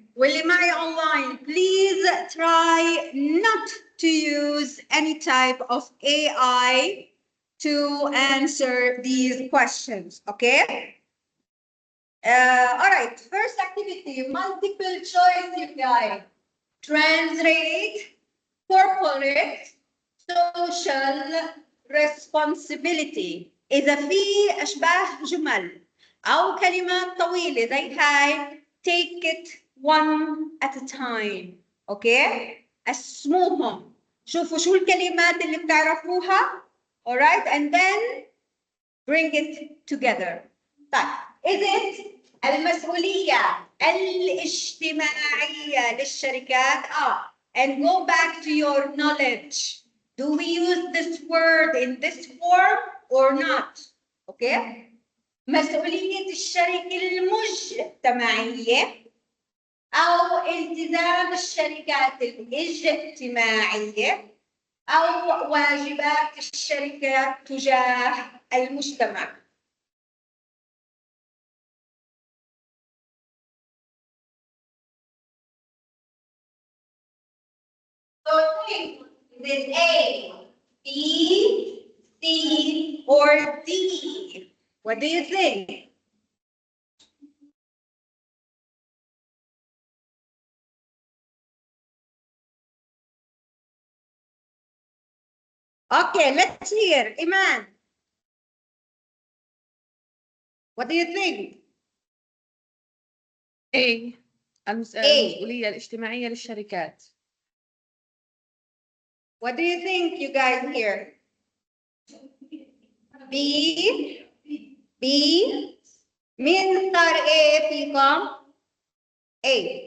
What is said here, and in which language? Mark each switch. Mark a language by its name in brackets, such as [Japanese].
[Arabic] واللي معي [English] online, please try not to use any type of AI to answer these questions. Okay? All right, first activity, multiple choice, you guys. Translate corporate social responsibility. [Arabic] إذا في أشباه جمل أو كلمات طويلة زي هاي [English] take it one at a time. [Arabic] أوكي؟ قسموهم. شوفوا شو الكلمات اللي بتعرفوها. [English] Alright, and then bring it together. طيب، is it [Arabic] المسؤولية الاجتماعية للشركات؟ [English] And go back to your knowledge. Do we use this word in this form or not? Okay? [Arabic] مسؤولية الشركة المجتمعية أو التزام الشركات الاجتماعية أو واجبات الشركة تجاه المجتمع. [English] So think, is it A, B, C, or D? What do you think? Okay, let's hear. Iman. What do you think? A. [Arabic] المسؤولية الاجتماعية للشركات. [English] What do you think, you guys here? B. B. [Arabic] مين اختار A فيكم؟ A.